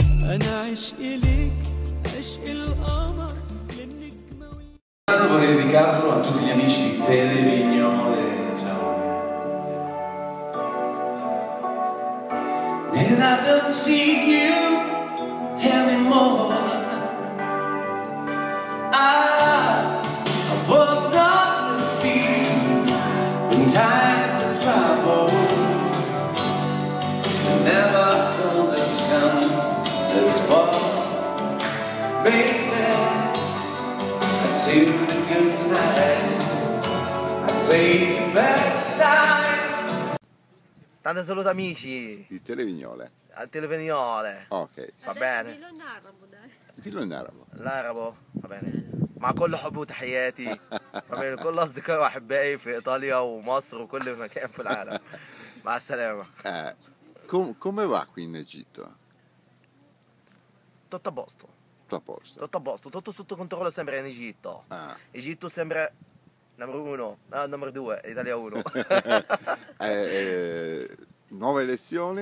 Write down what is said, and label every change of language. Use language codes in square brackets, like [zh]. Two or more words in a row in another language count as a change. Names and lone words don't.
[it] Vorrei dedicarlo a tutti gli amici di Televignole, ciao. [en] And I don't see you anymore. I walk on the field in times of trouble. Never thought it's come this far, baby. To the good side, I take back time. [it] Tanti saluti amici Di Televignole. a Televignole. Ok. Va bene. dillo in arabo, dai. Dillo in arabo. [ar] العربو [it] va bene [ar] مع كل حب وتحياتي فمن كل أصدقائي وأحبائي في إيطاليا ومصر وكل مكان في العالم مع السلامة. [it] Come va qui in Egitto? Tutto a posto, Tutto a posto. tutto a posto, tutto sotto controllo sempre in Egitto. Ah. Egitto sempre numero uno, no, numero due, Italia uno. Nuove elezioni?